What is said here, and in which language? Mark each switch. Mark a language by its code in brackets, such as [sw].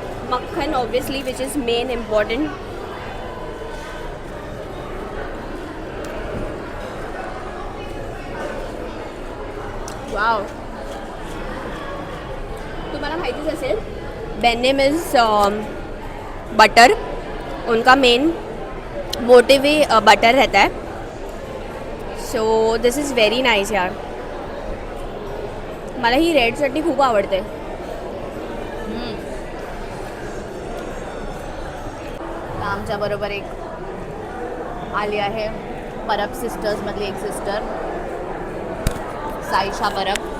[en] मक्खन obviously, which is main important. Wow. [mr] तुम्हाला माहितीच असेल [en] बेनेम is butter. [hi] उनका मेन मोटिव ही बटर रहता है. [en] So this is very nice यार. [mr] मला ही रेड चटणी खूप आवडते. आमच्याबरोबर एक आली आहे परब सिस्टर्समधली एक सिस्टर, साईशा परब.